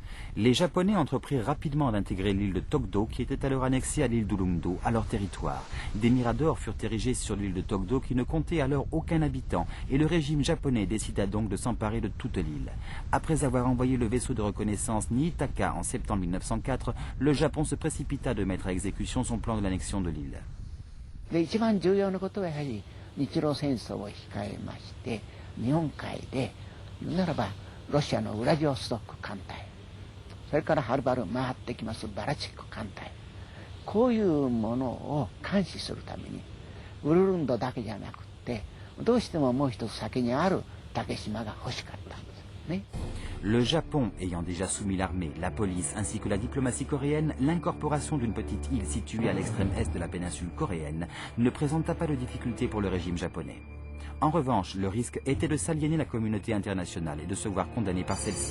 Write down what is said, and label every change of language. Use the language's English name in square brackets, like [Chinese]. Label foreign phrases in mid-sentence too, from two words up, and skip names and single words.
[French] Les Japonais entreprirent rapidement d'intégrer l'île de Tokdo qui était alors annexée à l'île d'Ulungdo à leur territoire. Des miradors furent érigés sur l'île de Tokdo qui ne comptait alors aucun habitant et le régime japonais décida donc de s'emparer de toute l'île. Après avoir envoyé le vaisseau de reconnaissance Niitaka en septembre 1904, le Japon se précipita de mettre à exécution son plan de l'annexion de l'île. [Japanese] で一番重要なことはやはり日露戦争を控えまして日本海で言うならばロシアのウラジオストック艦隊それからはるばる回ってきますバラチック艦隊こういうものを監視するためにウルルンドだけじゃなくてどうしてももう一つ先にある竹島が欲しかったんですね。 [French] Le Japon ayant déjà soumis l'armée, la police ainsi que la diplomatie coréenne, l'incorporation d'une petite île située à l'extrême est de la péninsule coréenne ne présenta pas de difficulté pour le régime japonais. En revanche, le risque était de s'aliéner la communauté internationale et de se voir condamné par celle-ci.